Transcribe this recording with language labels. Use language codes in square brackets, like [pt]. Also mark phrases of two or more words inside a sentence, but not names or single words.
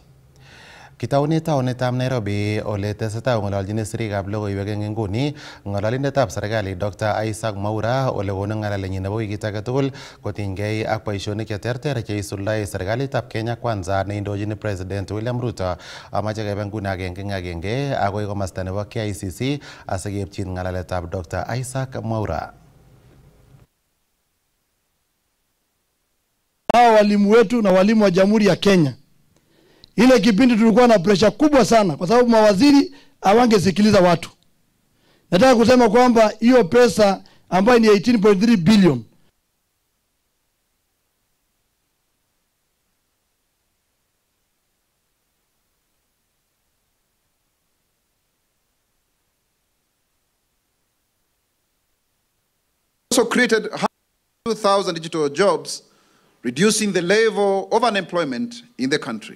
[kln] Kitaune taunetab Nairobi ole tesetai ng'ololjin sirikab logoiwek eng nguni ng'ololindetab serikali Dr. Isaac Mwaura ole konu ng'alalenyin nebo wikit age tugul kotinygei ak boisionik cheterter cheisuldae serikalitab Kenya Kwanza neindochin President William Ruto. Amache kebe nguni agenge agoi komasta nebo KICC asikepchin ng'alaletab Dr. Isaac Mwaura. [sw] Hao walimu wetu na walimu wa Jamhuri ya Kenya, ile kipindi tulikuwa na pressure kubwa sana kwa sababu mawaziri hawangesikiliza watu. Nataka kusema kwamba hiyo pesa ambayo ni 18.3 billion [en] also created 2,000 digital jobs, reducing the level of unemployment in the country.